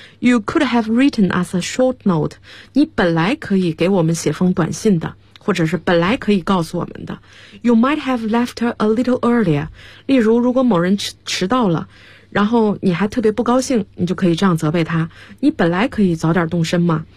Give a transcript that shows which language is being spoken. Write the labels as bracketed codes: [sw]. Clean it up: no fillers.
[en] You could have written us a short note. [zh] 你本来可以给我们写封短信的，或者是本来可以告诉我们的。 [en] You might have left her a little earlier. [zh] 例如，如果某人迟到了，然后你还特别不高兴，你就可以这样责备他：你本来可以早点动身嘛。